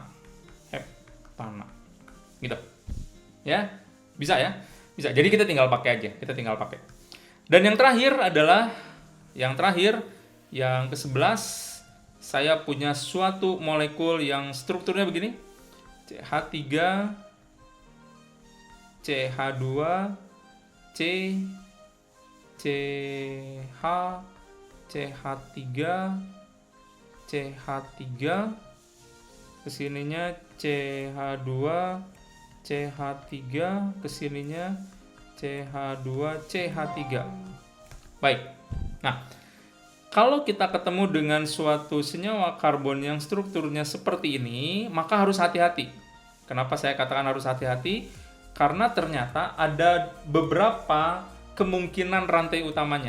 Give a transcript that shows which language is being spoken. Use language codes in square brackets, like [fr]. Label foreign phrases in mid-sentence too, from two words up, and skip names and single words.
[id] Heptana. Gitu. Ya. Bisa ya? Bisa. Jadi kita tinggal pakai aja, Dan yang terakhir adalah yang ke-11, saya punya suatu molekul yang strukturnya begini. CH3, CH2, C, CH, CH3, CH3, kesininya CH2, CH3, kesininya CH2, CH3. Baik. Nah, kalau kita ketemu dengan suatu senyawa karbon yang strukturnya seperti ini, maka harus hati-hati. Kenapa saya katakan harus hati-hati? Karena ternyata ada beberapa kemungkinan rantai utamanya.